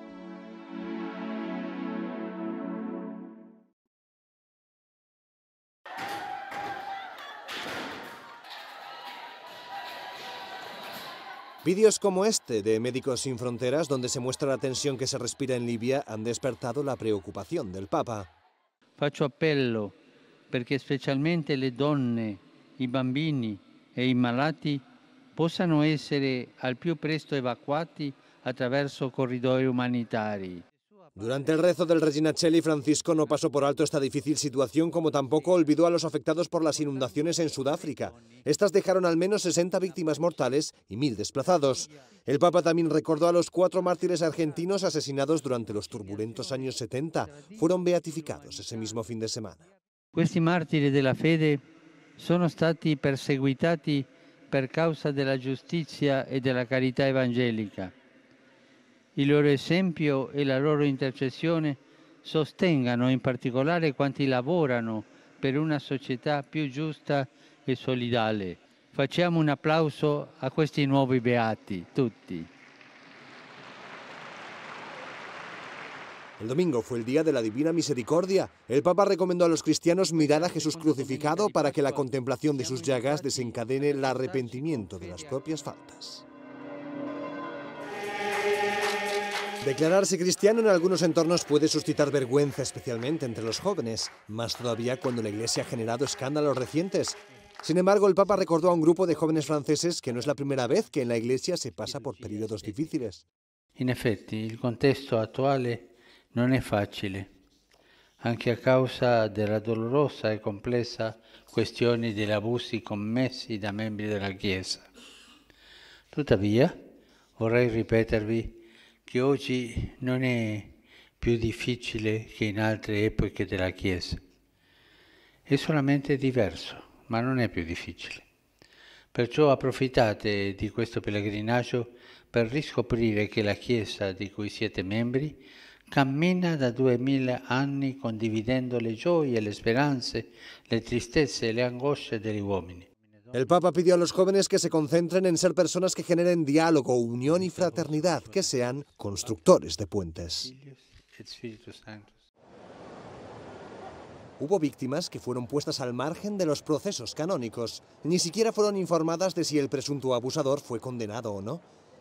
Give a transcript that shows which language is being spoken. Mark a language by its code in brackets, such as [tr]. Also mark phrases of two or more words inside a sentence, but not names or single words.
[es] Vídeos como este de Médicos Sin Fronteras, donde se muestra la tensión que se respira en Libia, han despertado la preocupación del Papa. [it] Faccio appello perché specialmente le donne, i bambini e i malati possano essere al più presto evacuati attraverso corridoi umanitari. [es] Durante el rezo del Regina Coeli, Francisco no pasó por alto esta difícil situación, como tampoco olvidó a los afectados por las inundaciones en Sudáfrica. Estas dejaron al menos 60 víctimas mortales y 1000 desplazados. El Papa también recordó a los 4 mártires argentinos asesinados durante los turbulentos años 70. Fueron beatificados ese mismo fin de semana. [it] Questi martiri della fede sono stati perseguitati per causa della giustizia e della carità evangelica. Il loro esempio e la loro intercessione sostengano in particolare quanti lavorano per una società più giusta e solidale. Facciamo un applauso a questi nuovi beati, tutti. [es] El domingo fue el día de la Divina Misericordia. El Papa recomendó a los cristianos mirar a Jesús crucificado para que la contemplación de sus llagas desencadene el arrepentimiento de las propias faltas. Declararse cristiano en algunos entornos puede suscitar vergüenza, especialmente entre los jóvenes, más todavía cuando la Iglesia ha generado escándalos recientes. Sin embargo, el Papa recordó a un grupo de jóvenes franceses que no es la primera vez que en la Iglesia se pasa por periodos difíciles. [it] In effetti, il contesto attuale non è facile, anche a causa della dolorosa e complessa questione degli abusi commessi da membri della Chiesa. Tuttavia, vorrei ripetervi che oggi non è più difficile che in altre epoche della Chiesa. È solamente diverso, ma non è più difficile. Perciò approfittate di questo pellegrinaggio per riscoprire che la Chiesa di cui siete membri cammina da 2000 anni condividendo le gioie, le speranze, le tristezze e le angosce degli uomini. [es] El Papa pidió a los jóvenes que se concentren en ser personas que generen diálogo, unión y fraternidad, que sean constructores de puentes. Hubo víctimas que fueron puestas al margen de los procesos canónicos. Ni siquiera fueron informadas de si el presunto abusador fue condenado o no.